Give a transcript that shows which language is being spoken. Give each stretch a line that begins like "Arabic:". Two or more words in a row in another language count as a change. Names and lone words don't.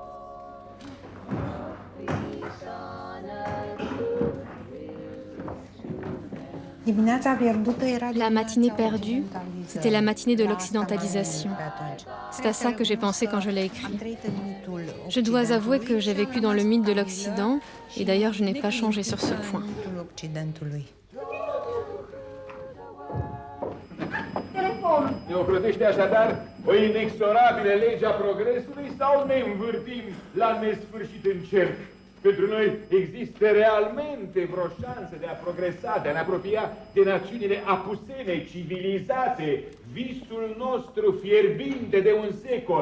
French: La matinée perdue, c'était la matinée de l'occidentalisation. C'est à ça que j'ai pensé quand je l'ai écrit. Je dois avouer que j'ai vécu dans le mythe de l'Occident, et d'ailleurs je n'ai pas changé sur ce point.
Romanian: Ne ocrotește așadar o inexorabilă lege a progresului sau ne învârtim la nesfârșit în cerc? Pentru noi există realmente vreo șansă de a progresa, de a ne apropia de națiunile apusene, civilizate, visul nostru fierbinte de un secol?